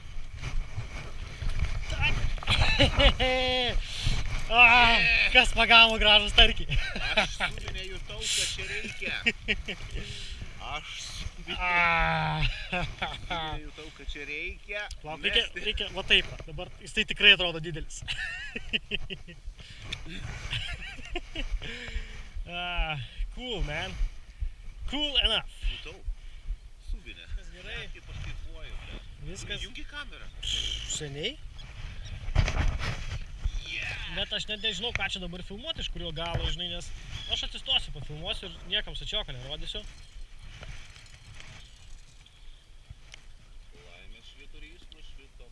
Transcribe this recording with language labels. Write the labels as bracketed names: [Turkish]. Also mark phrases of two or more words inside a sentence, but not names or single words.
[Lithuanian] Kas pagavo gražų starkį? Aš subinė jutau, kad čia reikia. Aš subinė jutau, kad čia reikia. Lauk, reikia, va taip, dabar jisai tikrai atrodo didelis. [English] Cool, man. Cool enough. [Lithuanian] Jutau. Subinė. Kas gerai? Kaip aš kaifuoju, ble. Viskas... Jungi kamerą. Seniai. Bet aš net nežinau, ką čia dabar filmuoti, iš kurio galo, žinai, nes aš atsistosiu, pafilmuosiu ir niekam sačioko nerodysiu. Laimės švyturys nušvitom.